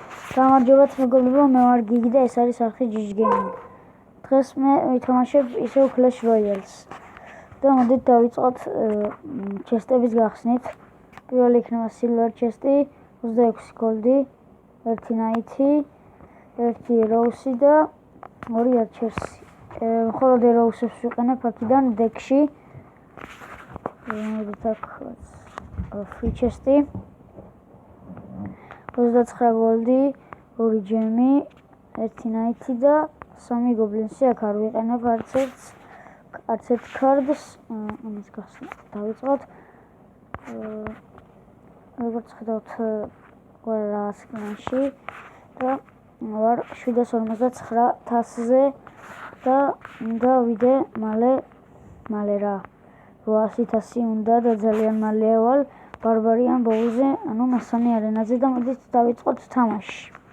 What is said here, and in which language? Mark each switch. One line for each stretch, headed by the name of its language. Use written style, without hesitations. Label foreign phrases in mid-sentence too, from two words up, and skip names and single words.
Georgian: გამარჯობათ მეგობრებო, მე ვარ გიგი და ეს არის არხი GG Gaming. დღეს მე ვითამაშებ ისევ Clash Royale-ს. და მოდით დავიწყოთ ჩესტების გახსნით. პირველი იქნება
English: Silver chest-
Georgian: ი, 26 goldi, 1 knight-ი, 1 rose-ი და 2 archer-ი. მხოლოდ rose-ებს ვიყენებ აქედან deck-ში. მოდით აქ
English: free chest-
Georgian: ი. 29 goldi, 2 gem-ი, 1 knight-ი და 3 goblins-ი აქ არ ვიყენებ არც ერთ cards. ამის გახსნა დავიწყოთ. როგორც ხედავთ, ვარ სკრინში და ვარ 759 თასზე და უნდა ვიდე მალე რა 800 თასი უნდა და ძალიან მალე ავალ ბარბარიან ბოუზე, ანუ მესამე არენაზე და მოდით დავიწყოთ თამაში.